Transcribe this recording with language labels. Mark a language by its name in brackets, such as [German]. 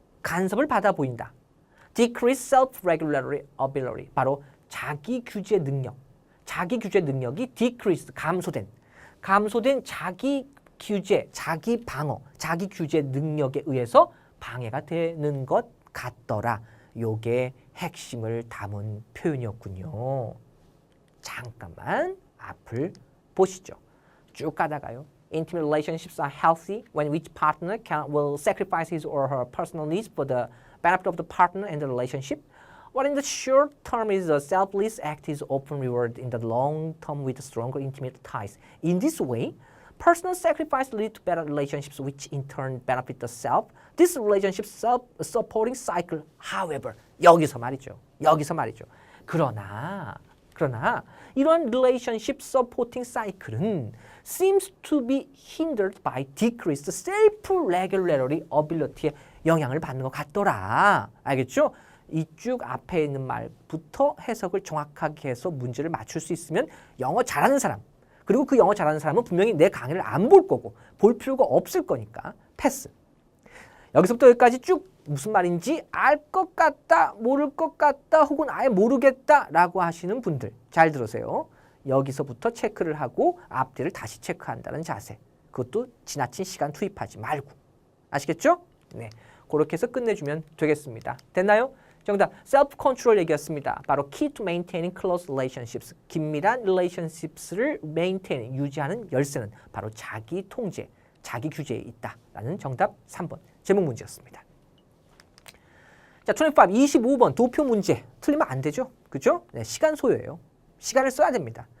[Korean] 간섭을 받아 보인다. [English] decrease self-regulatory ability [Korean] 바로 자기 규제 능력이 decrease 감소된 자기 규제, 자기 방어, 자기 규제 능력에 의해서 방해가 되는 것 같더라. 요게 핵심을 담은 표현이었군요. 잠깐만 앞을 보시죠. 쭉 가다가요. [English] Intimate relationships are healthy when each partner will sacrifice his or her personal needs for the benefit of the partner and the relationship. What in the short term is a selfless act is often rewarded in the long term with stronger intimate ties. In this way, personal sacrifice leads to better relationships which in turn benefit the self. This relationship supporting cycle, however, [Korean] 여기서 말이죠. 그러나 이러한 [English] relationship supporting cycle은 seems to be hindered by decreased self-regulatory ability에 [Korean] 영향을 받는 것 같더라. 알겠죠? 이쭉 앞에 있는 말부터 해석을 정확하게 해서 문제를 맞출 수 있으면 영어 잘하는 사람, 그리고 그 영어 잘하는 사람은 분명히 내 강의를 안 볼 거고 볼 필요가 없을 거니까 패스. 여기서부터 여기까지 쭉 무슨 말인지 알 것 같다, 모를 것 같다, 혹은 아예 모르겠다라고 하시는 분들 잘 들으세요. 여기서부터 체크를 하고 앞뒤를 다시 체크한다는 자세. 그것도 지나친 시간 투입하지 말고. 아시겠죠? 네, 그렇게 해서 끝내주면 되겠습니다. 됐나요? 정답, self-control 얘기였습니다. [English] 바로 key to maintaining close relationships. [Korean] 긴밀한 relationships를 maintain, 유지하는 열쇠는 바로 자기 통제, 자기 규제에 있다라는 정답 3번 제목 문제였습니다. 자, 25번 도표 문제. 틀리면 안 되죠? 그죠? 네, 시간 소요예요. 시간을 써야 됩니다.